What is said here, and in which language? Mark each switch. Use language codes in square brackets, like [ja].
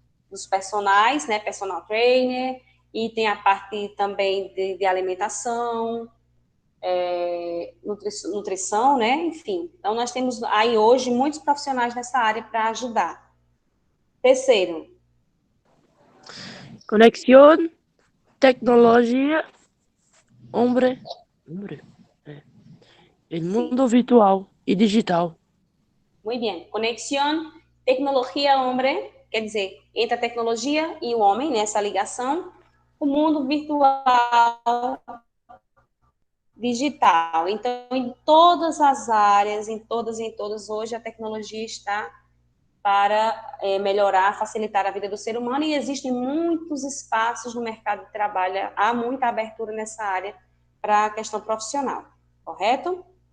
[pt] dos personagens, né, personal trainer, e tem a parte também de alimentação, nutrição, né, enfim. Então, nós temos aí hoje muitos profissionais nessa área para ajudar. Terceiro, [es] Conexión, tecnología, hombre, el mundo virtual y digital. [pt] muito bem. Conexão, tecnologia, homem, quer dizer, entre a tecnologia e o homem, nessa ligação, o mundo virtual, digital. Então, em todas as áreas, em todas, hoje a tecnologia está para melhorar, facilitar a vida do ser humano, e existem muitos espaços no mercado de trabalho, há muita abertura nessa área para a questão profissional, correto?